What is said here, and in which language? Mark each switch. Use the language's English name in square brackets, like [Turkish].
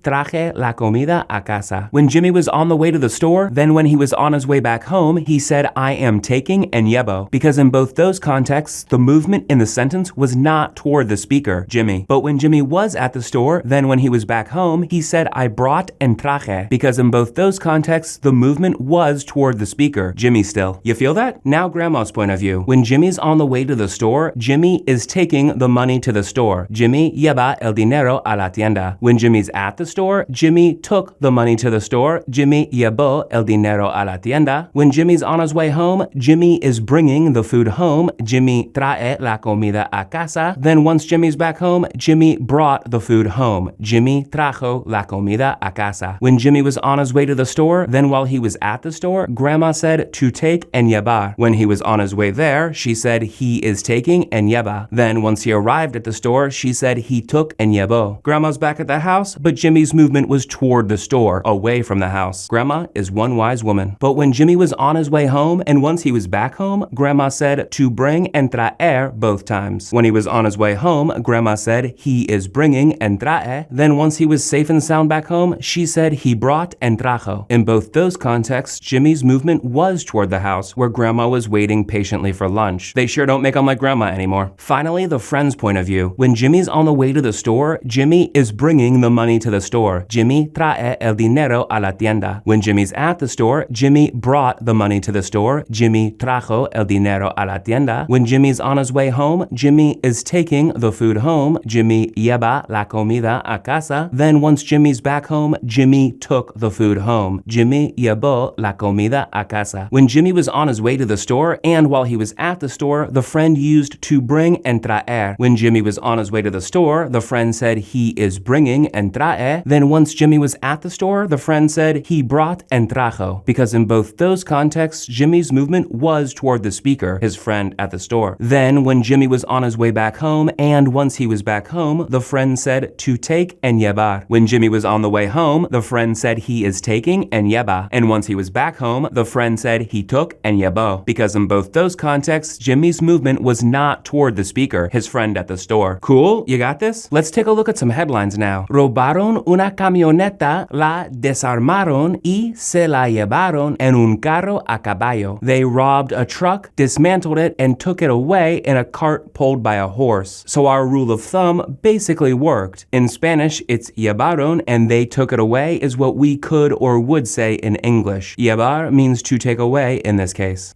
[Spanish] Traje la comida a casa. [English] When Jimmy was on the way to the store, then when he was on his way back home, he said I am taking and llevo, because in both those contexts, the movement in the sentence was not toward the speaker, Jimmy. But when Jimmy was at the store, then when he was back home, he said I brought and traje, because in both those contexts, the movement was toward the speaker, Jimmy still. You feel that? Now Grandma's point of view. When Jimmy's on the way to the store, Jimmy is taking the money to the store. [Spanish] Jimmy lleva el dinero a la tienda. [English] When Jimmy's at the store, Jimmy took the money to the store. [Spanish] Jimmy llevó el dinero a la tienda. [English] When Jimmy's on his way home, Jimmy is bringing the food home. [Spanish] Jimmy trae la comida a casa. [English] Then once Jimmy's back home, Jimmy brought the food home. [Spanish] Jimmy trajo la comida a casa. [English] When Jimmy was on his way to the store, then while he was at the store, Grandma said to take and llevar. When he was on his way there, she said he is taking and lleva. Then once he arrived at the store, she said he took and llevó. Grandma's back at the house, but Jimmy's movement was toward the store, away from the house. Grandma is one wise woman. But when Jimmy was on his way home, and once he was back home, Grandma said to bring and traer both times. When he was on his way home, Grandma said he is bringing and trae. Then once he was safe and sound back home, she said he brought and trajo. In both those contexts, Jimmy's movement was toward the house, where Grandma was waiting patiently for lunch. They sure don't make them like Grandma anymore. Finally, the friend's point of view. When Jimmy's on the way to the store, Jimmy is bringing the money to the store. [Spanish] Jimmy trae el dinero a la tienda. [English] When Jimmy's at the store, Jimmy brought the money to the store. [Spanish] Jimmy trajo el dinero a la tienda. [English] When Jimmy's on his way home, Jimmy is taking the food home. [Spanish] Jimmy lleva la comida a casa. [English] Then once Jimmy's back home, Jimmy took the food home. [Spanish] Jimmy llevó la comida a casa. [English] When Jimmy was on his way to the store, and while he was at the store, the friend used to bring and traer. When Jimmy was on his way to the store, the friend said he is bringing and trae. Then once Jimmy was at the store, the friend said he brought and trajo, because in both those contexts, Jimmy's movement was toward the speaker, his friend at the store. Then when Jimmy was on his way back home, and once he was back home, the friend said to take and llevar. When Jimmy was on the way home, the friend said he is taking and lleva. And once he was back home, the friend said he took and llevó, because in both those contexts, Jimmy's movement was not toward the speaker, his friend at the store. Cool? You got this? Let's take a look at some headlines now. [Spanish] Robaron una camioneta, la desarmaron y se la llevaron en un carro a caballo. [English] They robbed a truck, dismantled it, and took it away in a cart pulled by a horse. So our rule of thumb basically worked. In Spanish, it's llevaron, and they took it away is what we could or would say in English. Llevar means to take away in this case.